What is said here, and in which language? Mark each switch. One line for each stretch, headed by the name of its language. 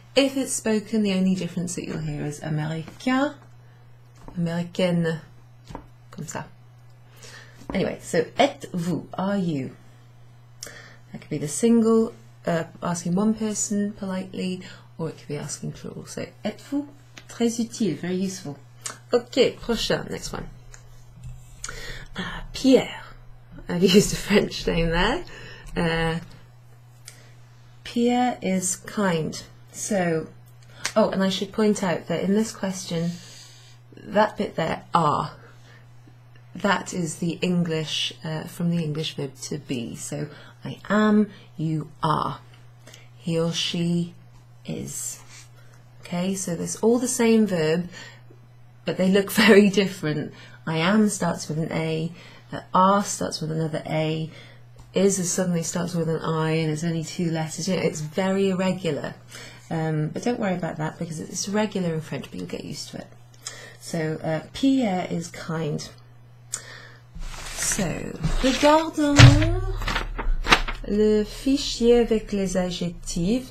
English: If it's spoken, the only difference that you'll hear is
French: américain, américaine, comme ça.
English: Anyway, so
French: êtes-vous,
English: are you? That could be the single, asking one person politely, or it could be asking plural.
French: So êtes-vous, très utile,
English: very useful. Ok,
French: prochain,
English: next one. Pierre. I've used a French name there. Pierre is kind. So, oh, and I should point out that in this question, that bit there, are, that is the English, from the English verb to be. So, I am, you are. He or she is. Okay, so there's all the same verb, but they look very different. I am starts with an A, are starts with another A, is suddenly starts with an I, and there's only 2 letters. You know, it's very irregular. But don't worry about that because it's regular in French, but you'll get used to it. So, Pierre is kind.
French: So, regardons le fichier avec les adjectifs.